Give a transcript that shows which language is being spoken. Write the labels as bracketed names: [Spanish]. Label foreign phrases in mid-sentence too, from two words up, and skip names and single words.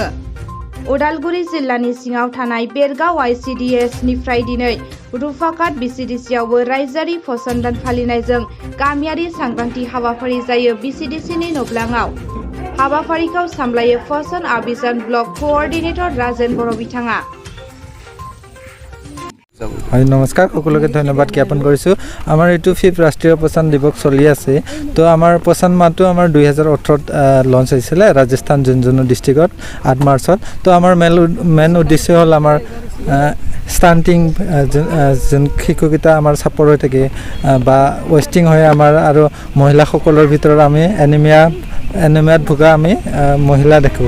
[Bodo] उदालगुरि जिल्लानि सिङाव थानाय बेरगाव आइसिडिएस निफ्राय दिनै रुफाकाट बिसिडिसिआवबो रायजोआरि फसन दान फालिनायजों गामियारि सांग्रांथि हाबाफारि जायो बिसिडिसिनि नब्लाङाव। हाबाफारिखौ सामलायो फसन अभियान [English] block coordinator [Bodo] राजेन बर' बिथाङा। [Assamese] হয় নমস্কাৰ, সকলোকে ধন্যবাদ জ্ঞাপন কৰিছোঁ। আমাৰ এইটো 5th ৰাষ্ট্ৰীয় পচন দিৱস চলি আছে। তো আমাৰ পচন মাহটো আমাৰ 2018ত লঞ্চ হৈছিলে ৰাজস্থান ঝুনঝুনু ডিষ্ট্ৰিক্টত 8 মাৰ্চত। তো আমাৰ মেইন উদ্দেশ্য হ'ল আমাৰ ষ্টাণ্টিং যোন শিশুকেইটা আমাৰ চাপৰ হৈ থাকে বা ৱেষ্টিং হয় আমাৰ, আৰু মহিলাসকলৰ ভিতৰত আমি এনিমিয়াত ভোগা আমি মহিলা দেখোঁ।